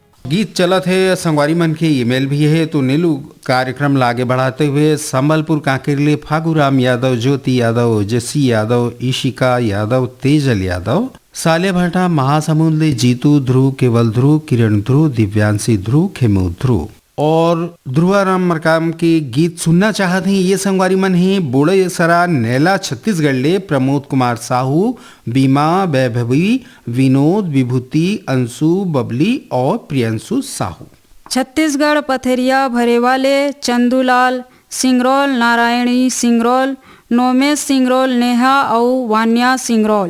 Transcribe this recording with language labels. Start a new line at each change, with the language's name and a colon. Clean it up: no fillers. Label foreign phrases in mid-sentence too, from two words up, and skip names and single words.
Chhattisgarhi: गीत चलत है, संगवारी मन के ईमेल भी है। तो नीलू कार्यक्रम लागे बढ़ाते हुए संबलपुर कांकेरले फागुराम यादव, ज्योति यादव, जसी यादव, ईशिका यादव, तेजल यादव, साले भाटा, महासमुंद, जीतू, ध्रुव, केवल ध्रुव, किरण ध्रुव, दिव्यांशी ध्रुव, खेमू ध्रुव और ध्रुवाराम मरकाम के गीत सुनना चाहते हैं। ये संगवारी मन है बोड़े सरा नैला छत्तीसगढ़ ले प्रमोद कुमार साहू, बीमा, वैभवी, विनोद, विभूति, अंशु, बबली और प्रियंशु साहू। छत्तीसगढ़ पथरिया भरेवाले चंदूलाल सिंगरौल, नारायणी सिंगरौल, नोमेश सिंगरौल, नेहा और वान्या सिंगरौल।